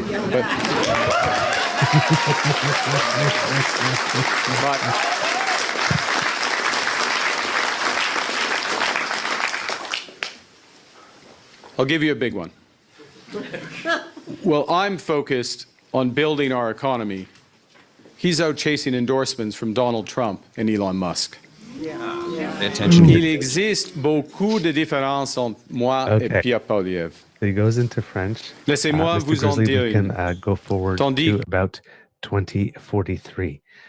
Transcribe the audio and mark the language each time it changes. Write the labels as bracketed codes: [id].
[en] But I'll give you a big one. Well, I'm focused on building our economy. He's out chasing endorsements from Donald Trump and Elon Musk. [fr] Il existe beaucoup de différences entre moi et Pierre Poilievre. [en] He goes into French. [fr] Laissez-moi vous en dire. [en] We can go forward to about 2043.